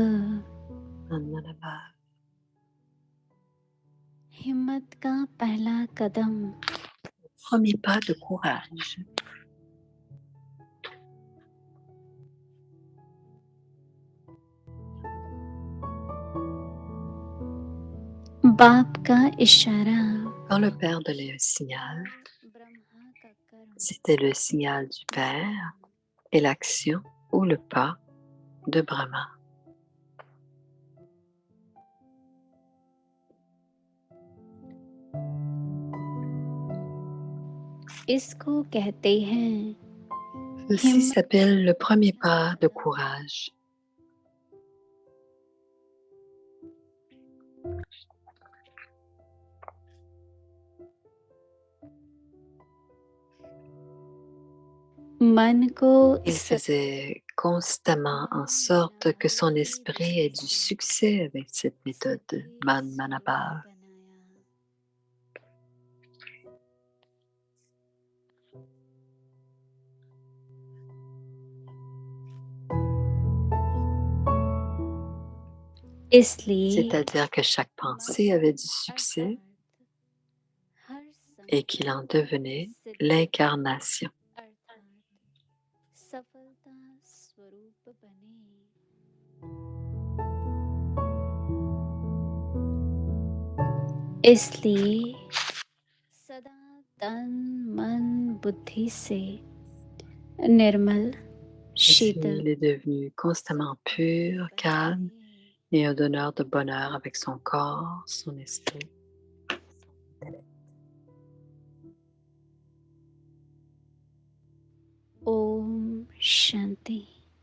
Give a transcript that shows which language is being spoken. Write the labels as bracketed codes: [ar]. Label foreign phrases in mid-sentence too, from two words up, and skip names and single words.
[fr] Manmanabha. [hi] हिम्मत का पहला कदम [fr] Premier pas de courage. [hi] बाप का इशारा, [fr] Quand le Père donnait un signal, [hi] ब्रह्मा का कर्म, [fr] c'était le signal du Père et l'action ou le pas de Brahma. [hi] इसको कहते हैं [fr] Ceci s'appelle le premier pas de courage. [hi] मन को [fr] Il faisait constamment en sorte que son esprit ait du succès avec cette méthode Manmanabha. [hi] इसलिए [fr] C'est-à-dire que chaque pensée avait du succès et qu'il en devenait l'incarnation. [hi] अर्थात सफलता स्वरूप बने। इसलिए सदा तन मन बुद्धि से निर्मल [fr] Ainsi, [hi] शीतल [fr] il est devenu constamment pur, calme et un donneur de bonheur avec son corps, son esprit. [hi] ओम शांति।